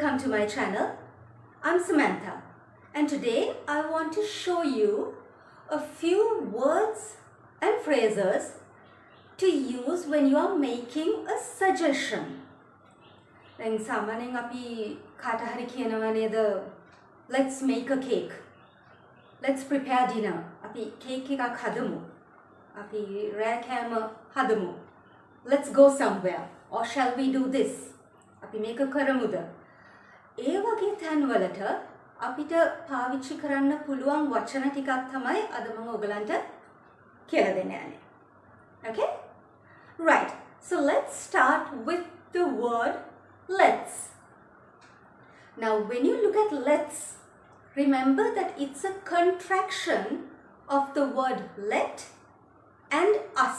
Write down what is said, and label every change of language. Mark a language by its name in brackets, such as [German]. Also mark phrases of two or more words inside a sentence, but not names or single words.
[English] my channel. I'm Samantha, and today I want to show you a few words and phrases to use when you are making a suggestion. [Sinhala] දැන් සාමාන්‍යයෙන් අපි කාට හරි කියනවා නේද, [English] let's make a cake, let's prepare dinner, [Sinhala] අපි cake එකක් හදමු, අපි රෑ කෑම හදමු, [English] let's go somewhere, or shall we do this, [Sinhala] අපි මේක කරමුද. ඒ වගේ තැන්වලට අපිට පාවිච්චි කරන්න පුළුවන් වචන ටිකක් තමයි අද මම ඔයගලන්ට කියලා දෙන්න යන්නේ. [English] Okay? Right. So let's start with the word let's. Now when you look at let's, remember that it's a contraction of the word let and us.